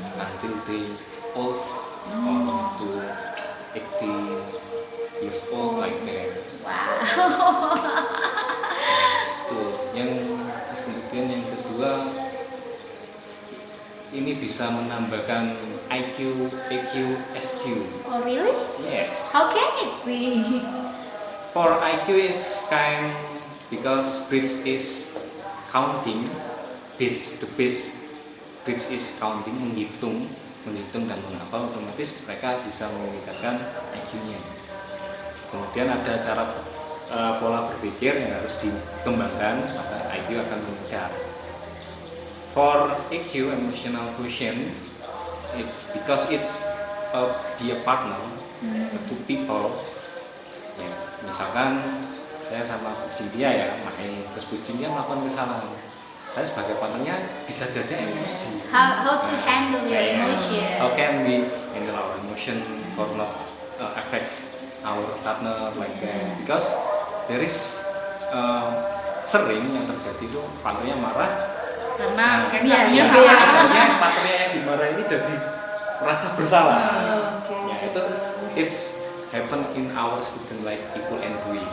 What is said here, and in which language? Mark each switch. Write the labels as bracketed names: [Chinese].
[English] Until they old or to 80 years old like that. Wow. [Indonesian] Itu yang terus kemudian yang kedua ini bisa menambahkan IQ, EQ, SQ. [English] Oh really? Yes. How can it be? For IQ is kind because bridge is counting. The base bridge is counting, [Indonesian] menghitung dan menghafal, otomatis mereka bisa meningkatkan IQ-nya. Kemudian ada cara pola berpikir yang harus dikembangkan, maka IQ akan meningkat. [English] For EQ, emotional quotient, it's because it's be a partner to people. [Indonesian] Ya, misalkan saya sama Cynthia ya main, terus Cynthia melakukan kesalahan. Saya sebagai partnernya bisa jadi emosi. [English] How to handle your emotion? How can we handle our emotion for not affect our partner like that? Because there is [Indonesian] sering yang terjadi itu partnernya marah Karena akhirnya partnernya yang dimarah ini jadi merasa bersalah. [English] Okay. [Indonesian] Ya itu [English] it's happen in our student like Ibu and Dwi.